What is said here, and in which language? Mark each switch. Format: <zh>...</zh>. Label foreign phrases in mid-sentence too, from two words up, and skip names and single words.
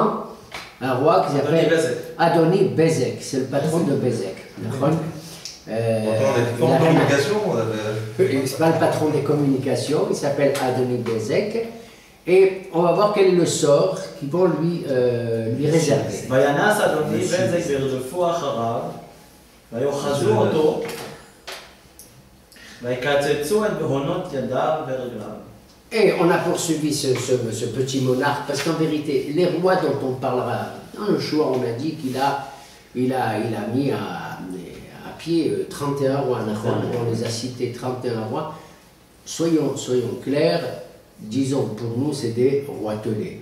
<fr>Un roi qui s'appelle Adoni Bezek, c'est le patron de Bezek. On est en communication. C'est pas le patron des communications, il s'appelle Adoni Bezek. Et on va voir quel est le sort qu'ils vont lui réserver.</fr> <he>וינס אדוני בזק וירדפו אחריו, ויאחזו אותו, ויקצצו את בהונות ידיו ורגליו.</he> <fr>Et on a poursuivi ce petit monarque, parce qu'en vérité, les rois dont on parlera, dans le choix, on a dit qu'il a mis à pied 31 rois, on les a cités 31 rois. Soyons clairs, disons, pour nous, c'est des roitelets.</fr>